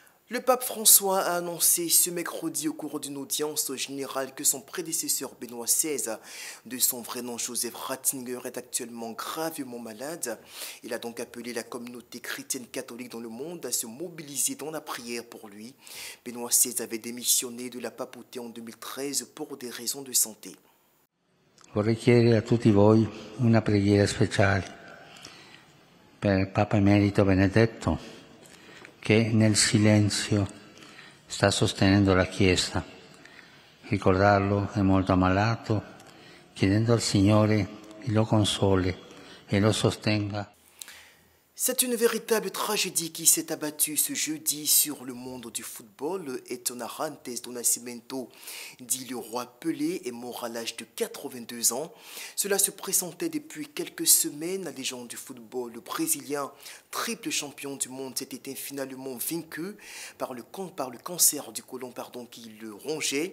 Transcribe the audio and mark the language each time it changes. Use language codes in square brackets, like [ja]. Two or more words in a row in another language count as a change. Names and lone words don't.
[fr] Le pape François a annoncé ce mercredi au cours d'une audience générale que son prédécesseur Benoît XVI, de son vrai nom Joseph Ratzinger, est actuellement gravement malade. Il a donc appelé la communauté chrétienne catholique dans le monde à se mobiliser dans la prière pour lui. Benoît XVI avait démissionné de la papauté en 2013 pour des raisons de santé. [it] Vorrei chiedere a tutti voi una preghiera speciale per Papa Emerito Benedetto, che nel silenzio sta sostenendo la Chiesa. Ricordarlo è molto ammalato, chiedendo al Signore che lo consoli e lo sostenga. [fr] C'est une véritable tragédie qui s'est abattue ce jeudi sur le monde du football. Edson Arantes do Nascimento, dit le roi Pelé, est mort à l'âge de 82 ans. Cela se pressentait depuis quelques semaines. La légende du football, le brésilien, triple champion du monde, s'était finalement vaincu par le cancer du côlon qui le rongeait.